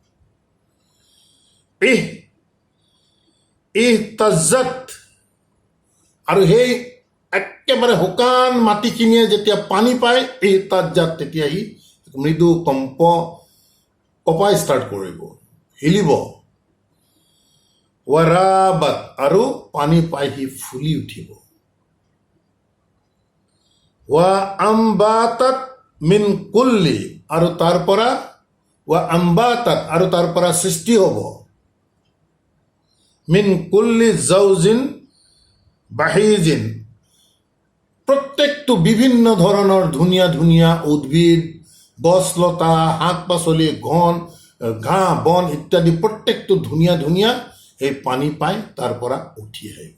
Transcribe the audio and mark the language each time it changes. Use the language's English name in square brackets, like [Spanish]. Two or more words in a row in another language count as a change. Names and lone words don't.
[Assamese] ইহতাজ্জাত, আৰু সেই একেবাৰে শুকান মাটিখিনিয়ে যেতিয়া পানী পায়, ইহতাজ্জাত, তেতিয়া সি মৃদু কঁপা ষ্টাৰ্ট কৰিব, হিলিব। ৱাৰাবাত, আৰু পানী পাই সি ফুলি উঠিব। [Arabic] وأنبتت من كل, [Assamese] আৰু তাৰ পৰা [Arabic] وأنبتت, [Assamese] আৰু তাৰ পৰা সৃষ্টি হ'ব, [Arabic] من كل زوج بهيج, [Assamese] প্ৰত্যেকটো বিভিন্ন ধৰণৰ ধুনীয়া ধুনীয়া উদ্ভিদ, গছ লতা, শাক পাচলি, ঘাঁহ বন ইত্যাদি প্ৰত্যেকটো ধুনীয়া ধুনীয়া সেই পানী পাই তাৰ পৰা উঠি আহিব।